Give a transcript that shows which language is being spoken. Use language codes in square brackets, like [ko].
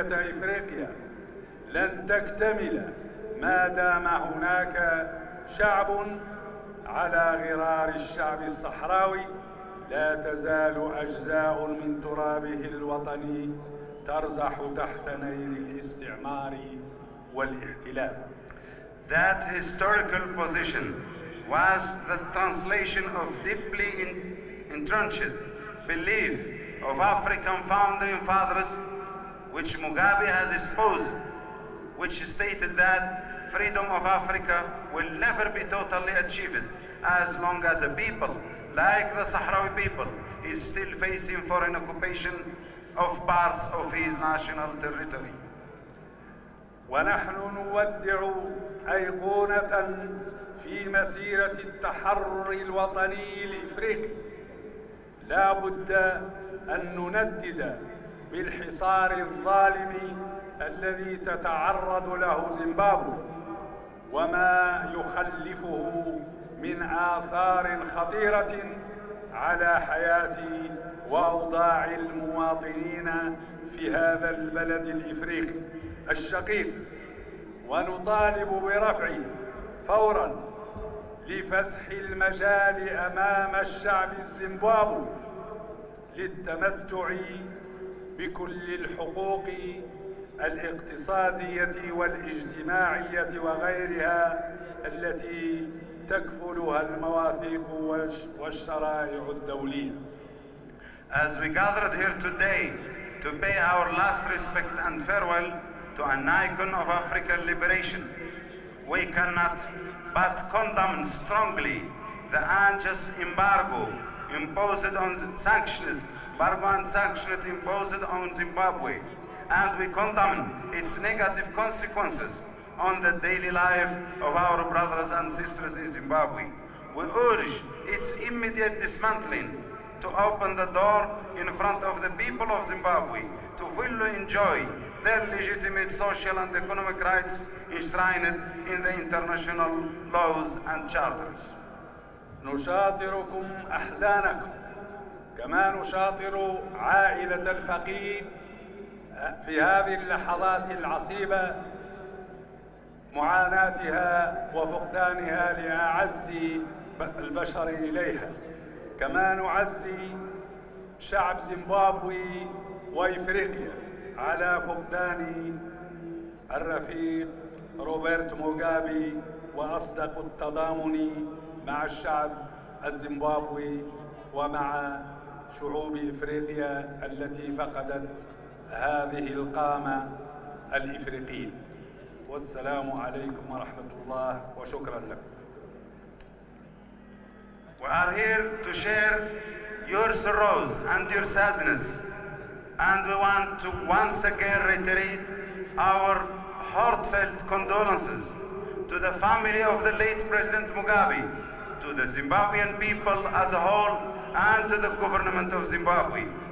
[ar] إفريقيا لن تكتمل ما دام هناك شعب على غرار الشعب الصحراوي لا تزال أجزاء من ترابه الوطني ترزح تحت نير الاستعمار والاحتلال. [en] That historical position was the translation of deeply entrenched belief of African founding fathers, which Mugabe has espoused, which stated that freedom of Africa will never be totally achieved as long as a people like the Sahrawi people is still facing foreign occupation of parts of his national territory. [ar] ونحن نودع أيقونة في مسيرة التحرر الوطني الإفريقي. لا بد أن نندد بالحصار الظالم الذي تتعرض له زيمبابوي وما يخلفه من آثار خطيرة على حياة وأوضاع المواطنين في هذا البلد الإفريقي الشقيق، ونطالب برفعه فوراً لفسح المجال أمام الشعب الزيمبابوي للتمتع بكل الحقوق الاقتصادية والاجتماعية وغيرها التي تكفلها المواثيق والشرائع الدولية. [en] As we gathered here today to pay our last respect and farewell to an icon of African liberation, we cannot but condemn strongly the unjust embargo imposed on sanctions, imposed on Zimbabwe, and we condemn its negative consequences on the daily life of our brothers and sisters in Zimbabwe. We urge its immediate dismantling to open the door in front of the people of Zimbabwe to fully enjoy their legitimate social and economic rights enshrined in the international laws and charters. [ar] نشاطركم أحزانكم كما نشاطر عائلة الفقيد في هذه اللحظات العصيبة معاناتها وفقدانها لأعز البشر إليها، كما نعزي شعب زيمبابوي وإفريقيا على فقدان الرفيق روبرت موغابي، وأصدق التضامن مع الشعب الزيمبابوي ومع شعوب إفريقيا التي فقدت هذه القامة الإفريقية. والسلام عليكم ورحمة الله وشكرا لكم. [en] We are here to share your sorrows and your sadness, and we want to once again reiterate our heartfelt condolences to the family of the late President Mugabe, to the Zimbabwean people as a whole, and to the government of Zimbabwe.